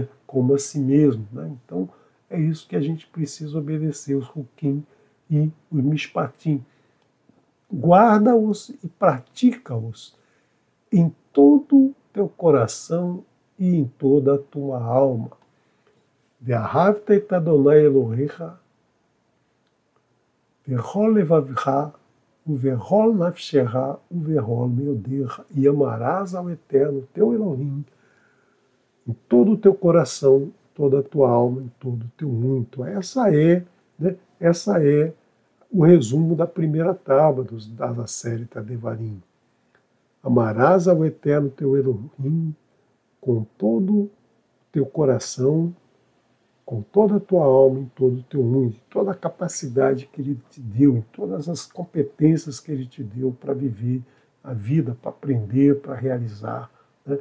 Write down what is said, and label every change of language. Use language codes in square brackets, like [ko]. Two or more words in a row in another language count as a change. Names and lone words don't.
[pt] Como a si mesmo, né? Então é isso que a gente precisa obedecer, os Hukim e os Mishpatim. Guarda-os e pratica-os em todo o teu coração e em toda a tua alma. [he] ואהבת את יהוה אלהיך בכל לבבך ובכל נפשך ובכל מאדך, [pt] e amarás ao Eterno teu Elohim em todo o teu coração, toda a tua alma, em todo o teu muito. Essa é o resumo da primeira tábua da série Devarim. Amarás ao Eterno teu Elohim com todo o teu coração, com toda a tua alma, em todo o teu mundo, em toda a capacidade que Ele te deu, em todas as competências que Ele te deu para viver a vida, para aprender, para realizar, né?